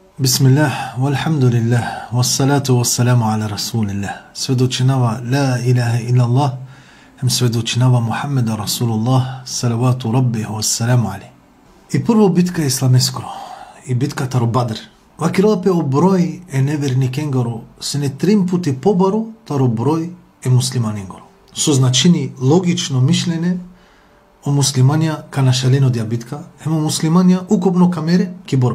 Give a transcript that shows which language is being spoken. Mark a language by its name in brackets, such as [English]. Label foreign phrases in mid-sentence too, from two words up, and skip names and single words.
[Arabic] بسم الله والحمد لله والصلاة والسلام على رسول الله. Svedočinava لا إله إلا الله, [Romany] hem svedočinava Muhammeda Rasulullah, [Arabic] صلوات ربه وسلامه عليه. [Romany] И прво битка е исламескро, и битката ро Бадр. Вакилопе о број е неверникенгоро, се не 3 пути побаро, таро број е муслиманенгоро. Со значини логично мишлене о муслиманија ка нашалено дија битка, емо муслиманија укупно камере ки борба.